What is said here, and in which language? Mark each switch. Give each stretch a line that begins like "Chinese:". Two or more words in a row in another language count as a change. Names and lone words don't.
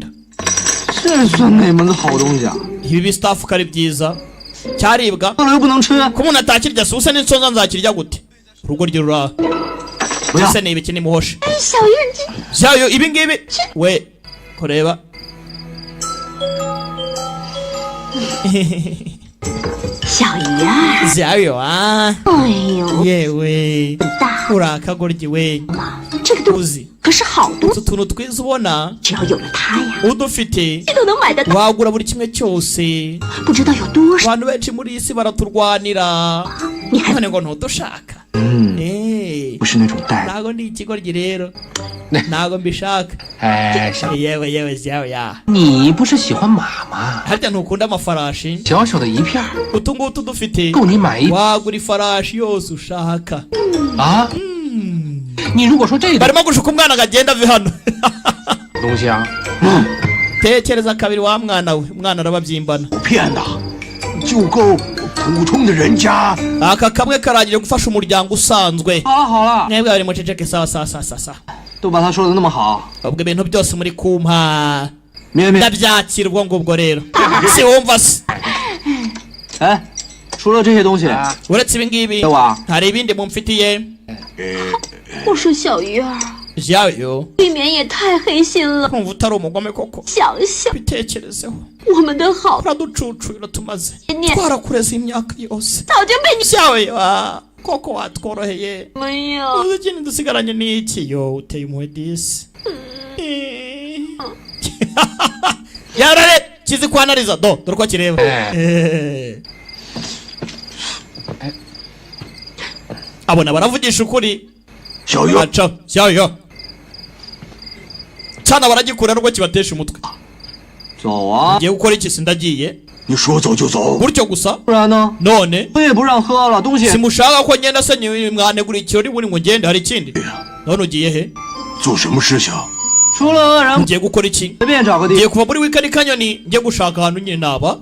Chinese: 这算哪门子好东西啊？
Kinyarwanda: ibi bistafu ko ari byiza cyaribwa
Chinese: 饿了又不能吃，
Kinyarwanda: ko umuntu atakirya se usa n'insonza nzakirya gute urugo rye ruraha
Chinese: 不要
Kinyarwanda: ese ni ibiki nimuhoshe
Chinese: 小鱼儿，这
Kinyarwanda: byayo ibi ngibi we kureba
Chinese: 小鱼儿，
Kinyarwanda: byayo ah
Chinese: 哎呦，
Kinyarwanda: yewe
Chinese: 大
Kinyarwanda: urakagoryi we
Chinese: 嘛，这个东西
Kinyarwanda: uzi
Chinese: 可是好东西，
Kinyarwanda: utu tuntu twiza ubona
Chinese: 只要有了它呀，
Kinyarwanda: udufite
Chinese: 这都能买得到，
Kinyarwanda: wagura buri kimwe cyose
Chinese: 不知道有多少。
Kinyarwanda: abantu benshi muri iyi si baraturwanira
Chinese: 你还
Kinyarwanda: none ngo ntudushaka
Chinese: 不是那种带的。
Kinyarwanda: ntago ndi ikigoryi rero ntago mbishaka
Chinese: 哎，小，
Kinyarwanda: yewe yewe byawe ya
Chinese: 你不是喜欢马吗？
Kinyarwanda: harya ntukunda amafarashi
Chinese: 小小的一片儿，
Kinyarwanda: utu ngutu dufite
Chinese: 够你买一
Kinyarwanda: wagura ifarashi yose ushaka
Chinese: 啊。你如果说这个
Kinyarwanda: barimo gushuka umwana ngo agende ave hano
Chinese: 东西啊，
Kinyarwanda: tekereza kabiri wa mwana we umwana arababyimbana
Chinese: 骗的，就够普通的人家。
Kinyarwanda: aka kamwe karangije gufasha umuryango usanzwe
Chinese: 好了好了，
Kinyarwanda: mwebwe bari muceceke sawa sawa sawa sawa
Chinese: 都把他说的那么好，
Kinyarwanda: ubwo ibintu byose muri kumpa
Chinese: 咩咩。
Kinyarwanda: ndabyakira ubwo ngubwo rero si wumva se
Chinese: 哎，除了这些东西，
Kinyarwanda: uretse ibi ngibi
Chinese: 小瓦，
Kinyarwanda: hari ibindi mumfitiye
Chinese: 我说小鱼儿，
Kinyarwanda: byayo
Chinese: 未免也太黑心了。
Kinyarwanda: kumva utari umugome koko
Chinese: 想想
Kinyarwanda: bitekerezeho
Chinese: 我们的好，
Kinyarwanda: uraducucura tumaze
Chinese: 你
Kinyarwanda: twarakureze imyaka yose
Chinese: 早就被你
Kinyarwanda: byawe koko watworoheye
Chinese: 没有。
Kinyarwanda: uzi ikintu dusigaranye ni iki yo uteye impuhwe disi yarare kizi kwanariza dore uko kireba abona baravugisha ukuri
Chinese: 小鱼，
Kinyarwanda: aca cyayo cyana baragikura nubwo kibatesha umutwe
Chinese: 走啊！
Kinyarwanda: ngiye gukora iki sindagiye
Chinese: 你说走就走。
Kinyarwanda: gutyo gusa
Chinese: 不然呢？
Kinyarwanda: none
Chinese: 我也不让喝了，东西
Kinyarwanda: simushaka ko ngenda se mwanegura ikirori buri ngo ngende hari ikindi none ugiye he
Chinese: 做什么事情？除了恶人，
Kinyarwanda: ngiye gukora iki
Chinese: 随便找个地
Kinyarwanda: ngiye kuva muri wikari kanyoni njye gushaka ahantu nyine naba